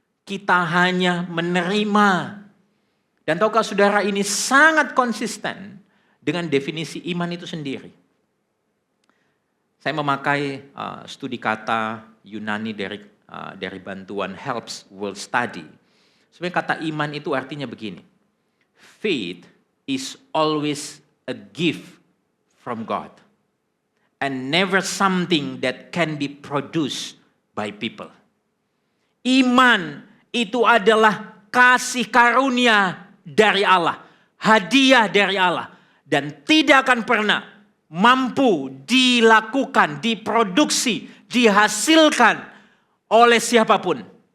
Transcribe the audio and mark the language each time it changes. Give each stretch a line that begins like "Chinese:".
Indonesian: Kita hanya menerima. Dan tahukah saudara, ini sangat konsisten dengan definisi iman itu sendiri. Saya memakai studi kata Yunani dari bantuan Helps World Study. Sebenarnya kata iman itu artinya begini.
English: Faith is always a gift from God. And never something that can be produced by people.
Indonesian: Iman itu adalah kasih karunia dari Allah. Hadiah dari Allah. Dan tidak akan pernah mampu dilakukan, diproduksi, dihasilkan oleh siapapun.